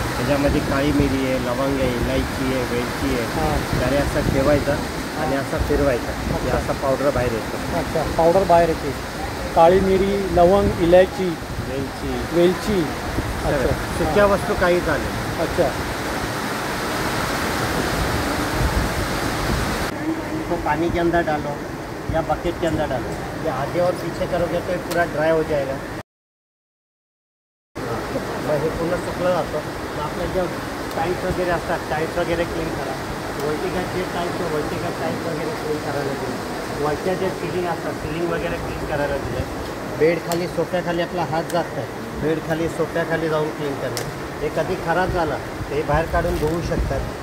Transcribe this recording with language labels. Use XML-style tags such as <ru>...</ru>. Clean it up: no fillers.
<mr>त्याच्यामध्ये काळी मिरी आहे, लवंग आहे, इलायची आहे, वेलची आहे. हां. जरी असा ठेवायचा आणि असा फिरवायचा, हे असा पावडर बाहेर येतो. अच्छा. पावडर बाहेर येते. काळी मिरी, लवंग, इलायची, वेलची, वेलची. अच्छा. सुक्या वस्तू काही चालेल. अच्छा.</mr> <hi>तो पानी के अंदर डालो या बकेट के अंदर डालो, ये आगे और पीछे करोगे तो ये पूरा ड्राय हो जाएगा.</hi> <mr>मग हे पूर्ण सुकलं जातं. मग आपल्या ज्या टाईल्स वगैरे असतात, टाईल्स वगैरे क्लीन करा. वर्टिकल जे टाईल्स वर्टिकल टाईल्स वगैरे क्लीन करायला दिले. वरच्या जे सिलिंग असतात, सिलिंग वगैरे क्लीन करायला दिले. बेड खाली, सोफ्याखाली आपला हात जात नाही. बेड खाली, सोफ्याखाली जाऊन क्लीन करणं. हे कधी खराब झालं ते बाहेर काढून धुवू शकतात.</mr>